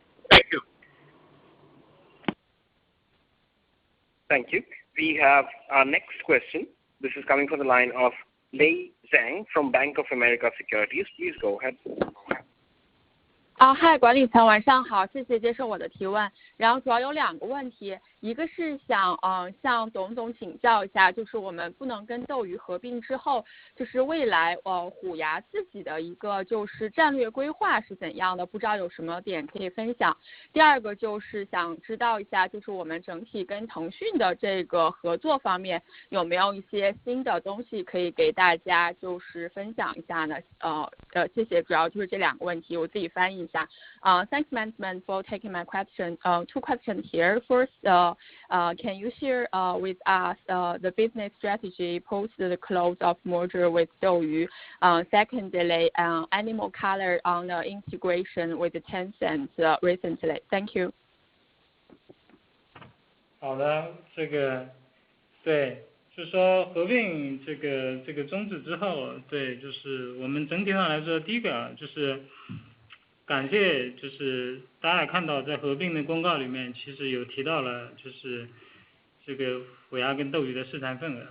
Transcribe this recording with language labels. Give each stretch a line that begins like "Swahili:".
English: Thank you. Thank you. We have our next question. This is coming from the line of Lei Zhang from Bank of America Securities. Please go ahead.
Chinese: 嗨，管理层晚上好，谢谢接受我的提问。然后主要有2个问题，一个是想向董总请教一下，就是我们不能跟斗鱼合并之后，就是未来Huya自己的一个就是战略规划是怎样的，不知道有什么点可以分享。第二个就是想知道一下，就是我们整体跟腾讯的这个合作方面有没有一些新的东西可以给大家就是分享一下呢？谢谢，主要就是这2个问题，我自己翻译一下。
English: Thanks management for taking my question. 2 questions here. First, can you share with us the business strategy post the close of merger with Douyu? Secondly, any more color on the integration with Tencent recently? Thank you.
Chinese: 好的，对，就是说合并这个终止之后，对，就是我们整体上来说，第一个就是感谢，就是大家也看到在合并的公告里面，其实有提到了就是这个虎牙跟斗鱼的市场份额。